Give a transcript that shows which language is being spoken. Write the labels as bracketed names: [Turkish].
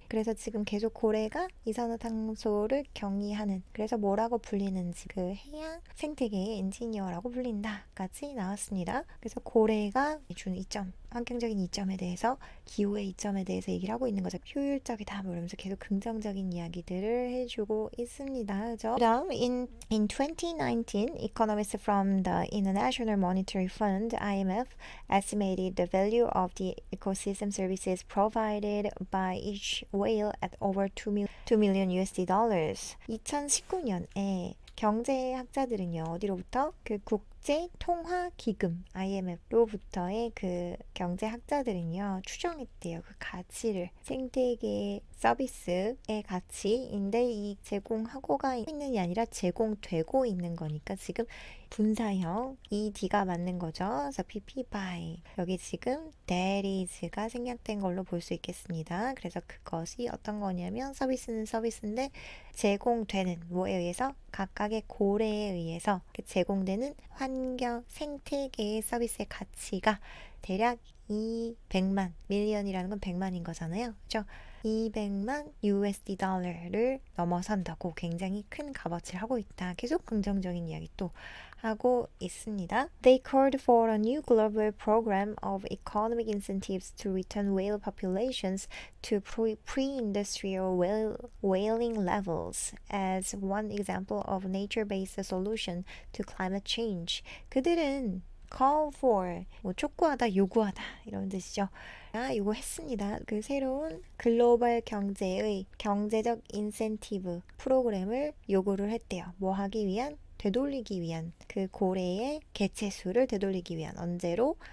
[Korean] 그래서 지금 계속 고래가 이산화탄소를 경이하는, 그래서 뭐라고 불리는지 그 해양 생태계의 엔지니어라고 불린다 까지 나왔습니다. 그래서 고래가 주는 이점, 환경적인 이점에 대해서, 기후의 이점에 대해서 얘기를 하고 있는 거죠. 효율적이다 뭐 이러면서 계속 긍정적인 이야기들을 해주고 있습니다. 그죠? 그다음 [English] in 2019, economists from the International Monetary Fund (IMF) estimated the value of the ecosystem services provided by each whale at over 2 million USD dollars. [Korean] 2019년에 경제학자들은요, 어디로부터? 그 국제통화기금 IMF로부터의 그 경제학자들은요 추정했대요. 그 가치를, 생태계 서비스의 가치인데, 이 제공하고가 있는 게 아니라 제공되고 있는 거니까 지금 분사형 ED가 맞는 거죠. 그래서 PP by 여기 지금 that is가 생략된 걸로 볼 수 있겠습니다. 그래서 그것이 어떤 거냐면 서비스는 서비스인데 제공되는 뭐에 의해서? 각각의 고래에 의해서 제공되는 환경 생태계의 서비스의 가치가 대략 200만 밀리언이라는 건 100만인 거잖아요. 그렇죠? 200만 USD 달러를 넘어선다고 굉장히 큰 값어치를 하고 있다. 계속 긍정적인 이야기 또 하고 있습니다. [English] They called for a new global program of economic incentives to return whale populations to pre-industrial whaling levels as one example of nature-based solution to climate change. [Korean] 그들은 call for, 뭐 촉구하다, 요구하다 이런 뜻이죠. 요구했습니다. 그 새로운 글로벌 경제의 경제적 인센티브 프로그램을 요구를 했대요. 뭐 하기 위한? 되돌리기 위한, 그 고래의 개체수를 되돌리기 위한, 언제로?